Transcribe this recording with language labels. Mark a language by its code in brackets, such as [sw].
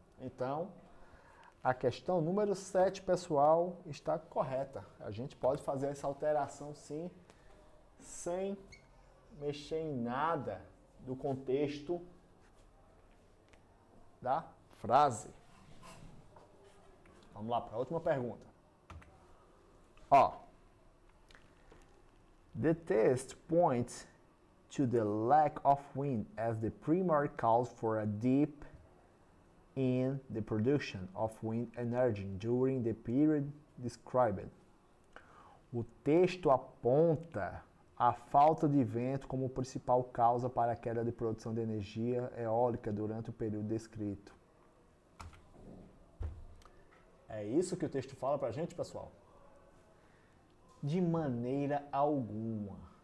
[pt] Então, a questão número 7, pessoal, está correta. A gente pode fazer essa alteração sim, sem mexer em nada do contexto da frase. Vamos lá para a última pergunta. [en] Ó, the test points to the lack of wind as the primary cause for a dip in the production of wind energy during the period described. [pt] O texto aponta a falta de vento como principal causa para a queda de produção de energia eólica durante o período descrito. É isso que o texto fala para a gente, pessoal? De maneira alguma.